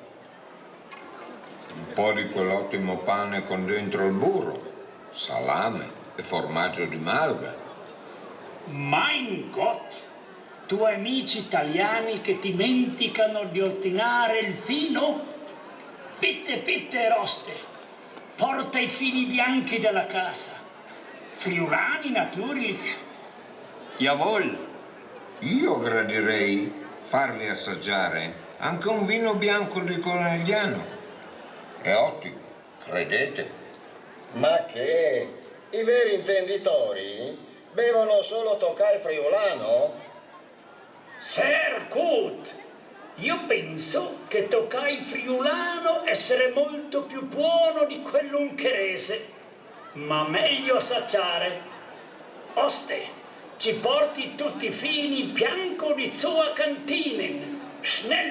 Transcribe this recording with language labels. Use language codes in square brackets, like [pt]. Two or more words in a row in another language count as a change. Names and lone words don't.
[it] Un po' di quell'ottimo pane con dentro il burro, salame e formaggio di malga. [de] Mein Gott! [it] Tuoi amici italiani che dimenticano di ordinare il vino? [de] Bitte, bitte, Roste! [it] Porta i fini bianchi della casa. [de] Friulani natürlich. Jawohl. [it] Io gradirei farvi assaggiare anche un vino bianco di Conegliano. È ottimo, credete. Ma che? I veri intenditori bevono solo Tokai friulano? [de] Sehr gut! [it] Io penso che toccai friulano essere molto più buono di quello ungherese, ma meglio assaggiare. Oste, ci porti tutti i fini bianco di sua Kantinen. [de] Schnell!